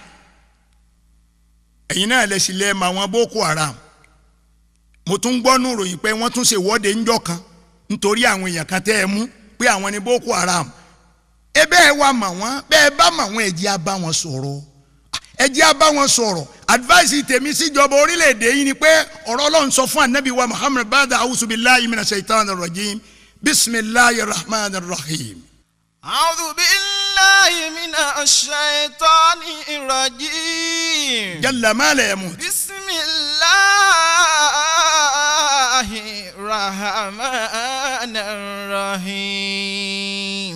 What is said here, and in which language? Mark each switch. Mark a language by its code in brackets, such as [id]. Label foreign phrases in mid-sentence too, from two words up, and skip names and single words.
[yo] ẹ̀yin náà lẹ́sìn lẹ́ẹ̀mọ àwọn Boko Haram mo tún gbọ́ nù ròyìn pé wọ́n tún ṣe ìwọ́de ńjọ́ kan nítorí àwọn èèyàn kan tẹ́ ẹ mú pé àwọn ni Boko Haram ebe ẹ wá mà wọ́n bẹ́ẹ̀ bá mà wọ́n ẹ jẹ́ á bá wọn sọ̀rọ̀ ẹ jẹ́ á bá wọn sọ̀rọ̀ advice tèmi síjọba orílẹ̀-èdè yìí ni pé ọ̀rọ̀ Ọlọ́run sọ fún anabi wa Muhammad bada [ar] أعوذ بالله من الشيطان الرجيم بسم الله الرحمن الرحيم. أعوذ بالله من الشيطان الرجيم جل ما لا يموت بسم الله الرحمن الرحيم